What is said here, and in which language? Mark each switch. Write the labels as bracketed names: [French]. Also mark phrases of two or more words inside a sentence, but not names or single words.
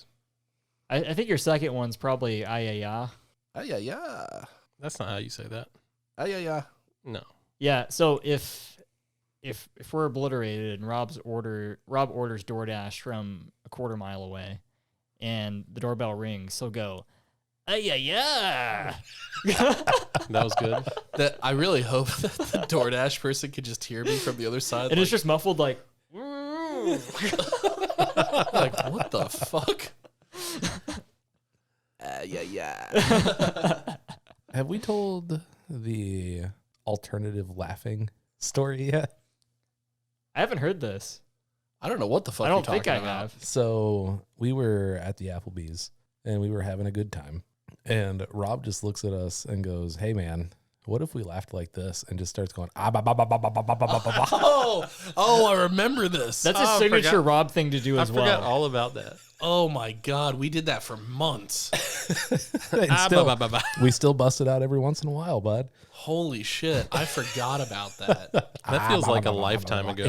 [English] I think your second one's probably "ay-ya-ya." Ah, yeah, yeah. That's not how you say that. Ah, yeah, yeah. No. Yeah, so if we're obliterated and Rob orders DoorDash from a quarter mile away, and the doorbell rings, so go, "ay-ya-ya." That was good. That I really hope that the DoorDash person could just hear me from the other side. And it's just muffled like, like, what the fuck? Yeah, yeah. Have we told the alternative laughing story yet? I haven't heard this. I don't know what the fuck I don't you're think I talking about. have. So we were at the Applebee's and we were having a good time. And Rob just looks at us and goes, "Hey man, what if we laughed like this?" And just starts going, "Ah, ba, ba, ba, ba, ba, ba, ba, ba, ba, ba." Oh, I remember this. That's a Oh, I signature forgot- Rob thing to do I as forgot well. all about that. Oh my God, we did that for months. And still, we still bust it out every once in a while, bud. Holy shit, I forgot about that. That feels like a lifetime ago.